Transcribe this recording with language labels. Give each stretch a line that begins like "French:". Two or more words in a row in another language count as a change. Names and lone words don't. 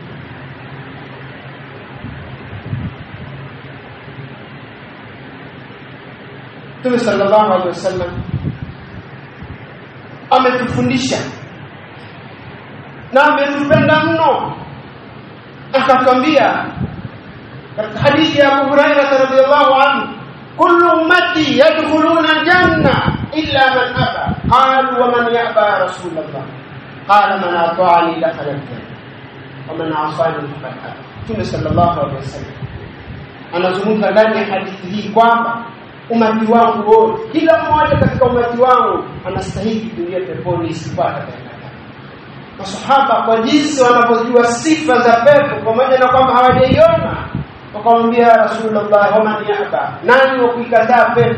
Swahili: Mtume
Arabic: صلى الله عليه وسلم
Swahili: ametufundisha na ametupenda mno, akatwambia katika hadithi ya Abu Hurairah
Arabic: رضي الله عنه, كل أمتي يدخلون الجنة إلا من أبى. قالوا ومن يأبى يا رسول الله? قال من أطاعني دخل الجنة ومن عصاني فقد أبى.
Swahili: Mtume
Arabic: صلى الله عليه وسلم
Swahili: anazungumza ndani ya hadithi hii kwamba umati wangu wote, kila mmoja katika umati wangu anastahili kuingia peponi isipata tena. Masahaba kwa jinsi wanapojua sifa za pepo pamoja na kwamba hawajaiona, wakamwambia Rasulullah,
Arabic: ومن يأبى,
Swahili: nani wa kuikataa pepo?